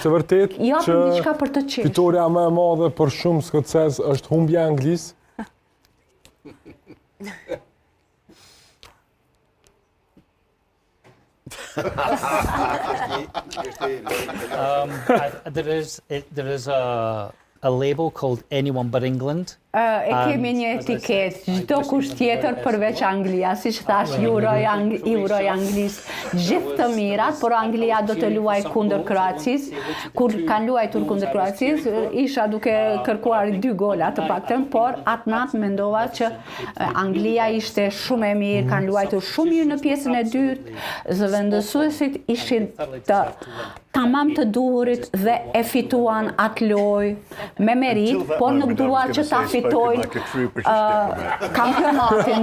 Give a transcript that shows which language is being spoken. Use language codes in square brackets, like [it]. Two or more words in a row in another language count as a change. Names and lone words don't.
[sq] është e vërtet Japim diçka për të qesh. fitoria më e madhe për shumë skocez është humbja e Anglisë? [en] There is a label called Anyone But England. [sq] E kemi një etiket, çdo kush tjetër përveç Anglia, siç thash, Euro i Anglisë, gjithë të mirat, por Anglia do të luaj kundër Kroacisë. Kur kanë luajtur kundër Kroacisë, isha duke kërkuar 2 gola të paktën, por atë natë mendova që Anglia ishte shumë e mirë, kanë luajtur shumë mirë në pjesën e dytë, zëvendësuesit ishin tamam të duhurit dhe e fituan atë lojë me merit, por nuk dua që ta fitojnë kampionatin.